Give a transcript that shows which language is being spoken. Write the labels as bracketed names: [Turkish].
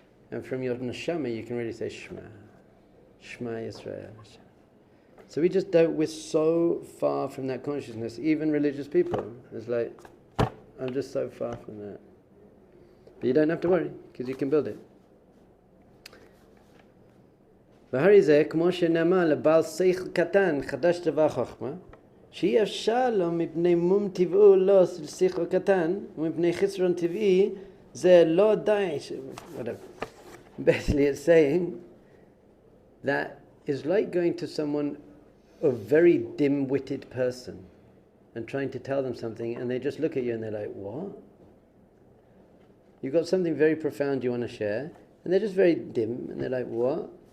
[English] And from your neshama, you can really say Shema. Shema Yisrael. So we're so far from that consciousness, even religious people. It's like, I'm just so far from that. But you don't have to worry, because you can build it. [Hebrew] והרי זה, כמו שנאמר לבעל שכל קטן, חדש דבר חוכמה, שאי אפשר לו מפני מום טבעו לא שכל קטן, ומפני חסרון טבעי, זה לא די. [English] Whatever. Basically it's saying that it's like going to someone, a very dim-witted person, and trying to tell them something, and they just look at you and they're like, what? You've got something very profound you want to share, and they're just very dim, and they're like, what?